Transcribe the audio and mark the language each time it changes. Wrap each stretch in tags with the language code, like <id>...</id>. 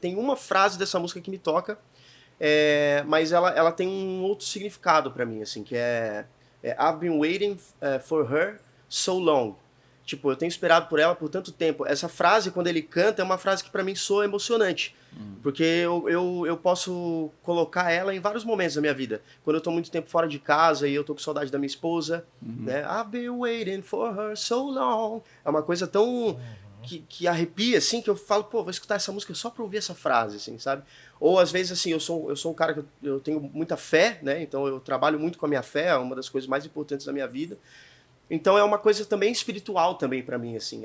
<pt>E tem uma frase dessa música que me toca, mas ela tem um outro significado pra mim, assim, que</pt> <en>I've been waiting for her so long.</en> <pt>Tipo, eu tenho esperado por ela por tanto tempo. Essa frase, quando ele canta, é uma frase que pra mim soa emocionante. Porque eu posso colocar ela em vários momentos da minha vida. Quando eu tô muito tempo fora de casa e eu tô com saudade da minha esposa, né?</pt> <en>I've been waiting for her so long.</en> <pt>É uma coisa tão... que arrepia, assim, que eu falo, pô, vou escutar essa música só pra ouvir essa frase, assim, sabe? Ou às vezes, assim, eu sou um cara que eu tenho muita fé, né? Então eu trabalho muito com a minha fé, é uma das coisas mais importantes da minha vida. Então é uma coisa também espiritual também pra mim, assim.</pt>